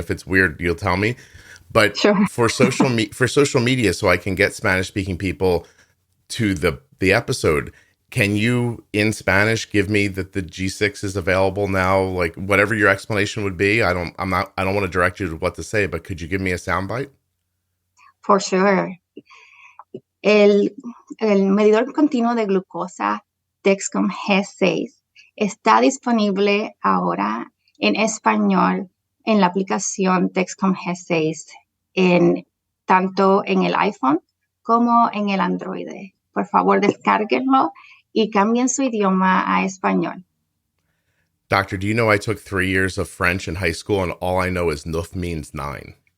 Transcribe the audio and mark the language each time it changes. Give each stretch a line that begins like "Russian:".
English: And if it's weird, you'll tell me. But sure. for social media, so I can get Spanish speaking people to the episode, can you, in Spanish, give me that the G6 is available now? Like, whatever your explanation would be. I don't want to direct you to what to say, but could you give me a soundbite? For sure.
Spanish: El medidor continuo de glucosa Dexcom G6 está disponible ahora en español en la aplicación Dexcom G6 tanto en el iPhone como en el Android. Por favor, descárguenlo y cambien su idioma a español.
English: Doctor, do you know I took 3 years of French in high school and all I know is neuf means 9?